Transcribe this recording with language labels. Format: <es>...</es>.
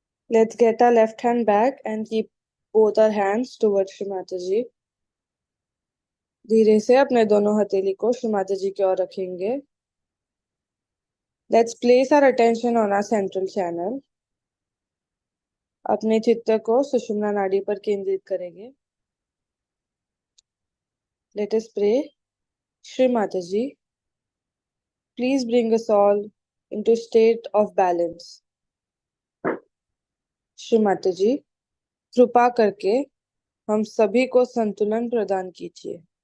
<en>Let's get our left hand back and keep both our hands towards Shri Mataji.</en> <hi>धीरे से अपने दोनों हथेली को श्री माता जी की ओर रखेंगे.</hi> <en>Let's place our attention on our central channel.</en> <hi>अपने चित्त को सुषुम्ना नाड़ी पर केंद्रित करेंगे.</hi> <en>Let us pray. Shri Mataji, please bring us all into state of balance.</en> <hi>Shri माताजी, कृपा करके हम सभी को संतुलन प्रदान कीजिए.</hi>